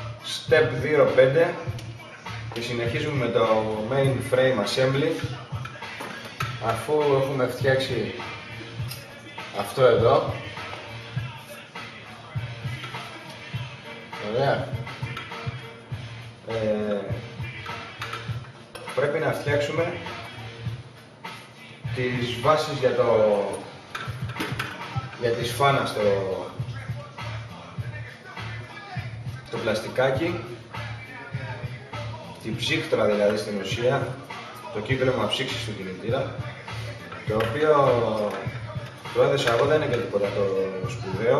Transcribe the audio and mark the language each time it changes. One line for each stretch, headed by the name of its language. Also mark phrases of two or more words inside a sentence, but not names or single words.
Greek: Step 2.5 και συνεχίζουμε με το
English: main frame assembly,
Greek: αφού έχουμε φτιάξει αυτό εδώ. Ωραία. Πρέπει να φτιάξουμε τις βάσεις για τη σφάνα στο πλαστικάκι, την ψύχτρα δηλαδή στην ουσία, το κύκλωμα ψύξης του κινητήρα, το οποίο το έδωσα εγώ, δεν είναι και τίποτα το σπουδαίο.